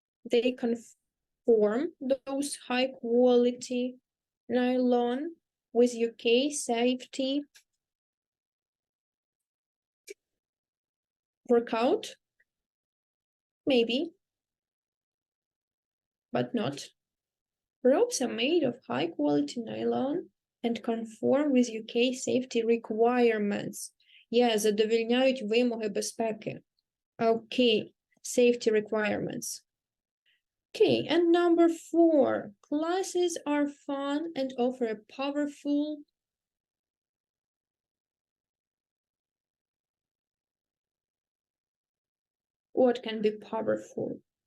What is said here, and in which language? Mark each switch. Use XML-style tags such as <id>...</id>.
<en>They conform those high quality nylon with UK safety workout? Maybe, but not. Ropes are made of high quality nylon and conform with UK safety requirements.</en> <uk>Yeah, задовольняють вимоги безпеки.</uk> <en>Okay, safety requirements. Okay, and number 4, classes are fun and offer a powerful what can be powerful?</en>